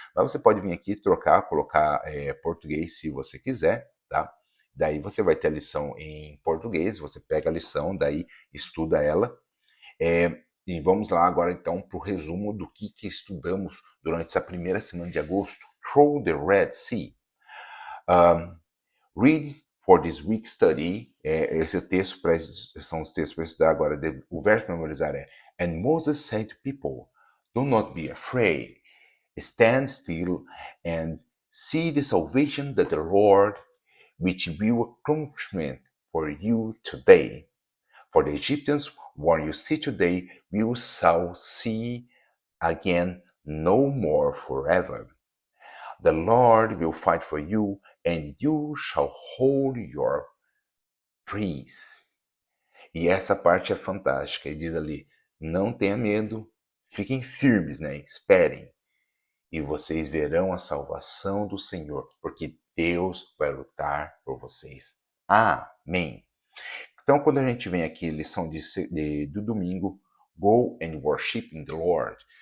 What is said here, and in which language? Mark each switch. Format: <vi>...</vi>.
<pt>Mas você pode vir aqui trocar, colocar português se você quiser, tá? Daí você vai ter a lição em português, você pega a lição, daí estuda ela. E vamos lá agora então para o resumo do que estudamos durante essa primeira semana de agosto.</pt> <en>Through the Red Sea. Read for this week study.</en> <pt>Esse é o texto são os textos para estudar agora. O verso para memorizar é:</pt> <en>And Moses said to people, do not be afraid. Stand still and see the salvation that the Lord, which will accomplishment for you today. For the Egyptians, what you see today, you shall see again no more forever. The Lord will fight for you, and you shall hold your peace.</en> <pt>E essa parte é fantástica. Ele diz ali: não tenha medo, fiquem firmes, né? Esperem. E vocês verão a salvação do Senhor, porque Deus vai lutar por vocês. Amém. Então, quando a gente vem aqui, lição do domingo,</pt> <en>Go and worship the Lord.</en>